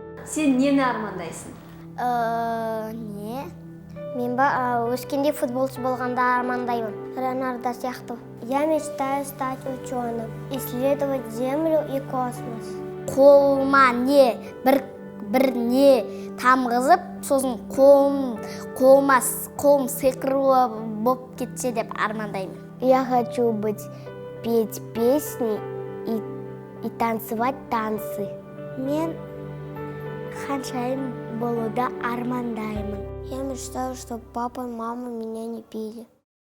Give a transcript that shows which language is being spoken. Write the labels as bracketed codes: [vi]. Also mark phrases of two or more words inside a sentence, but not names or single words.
[kk] Сен нені армандайсың? Не? Мен өскенде футболшы болғанда армандаймын. Рональдо сияқты. [ru] Я мечтаю стать ученым, исследовать Землю и космос. [kk] Қолыма бір не тамғызып, сосын қолым сиқырлы болып кетсе деп армандаймын. [ru] Я хочу петь песни и танцевать танцы. [kk] Мен ханшайым болуды армандаймын. [ru] Я мечтаю, чтобы папа и мама меня не пили.